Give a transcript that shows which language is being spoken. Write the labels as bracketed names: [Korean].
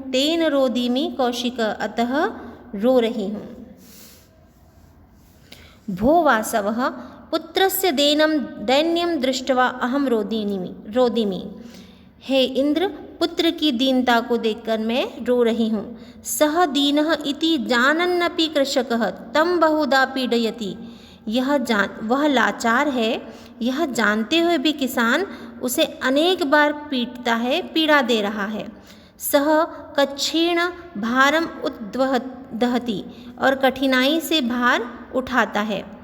[Sanskrit] तेन रोदिमि कौशिक, अतः [Hindi] रो रही हूँ। [Sanskrit] भो वासवः पुत्रस्य दैन्यं दृष्ट्वा अहम रोदिमि। [Hindi] हे इंद्र, पुत्र की दीनता को देखकर मैं रो रही हूँ। [Sanskrit] सह दीनः इति जानन्नपि कृषकः तं बहुधा पीडयति। [Hindi] वह लाचार है, यह जानते हुए भी किसान उसे अनेक बार पीटता है, पीड़ा दे रहा है। [Sanskrit] सह कच्छेण भारम उद्वहति, [Hindi] और कठिनाई से भार उठाता है।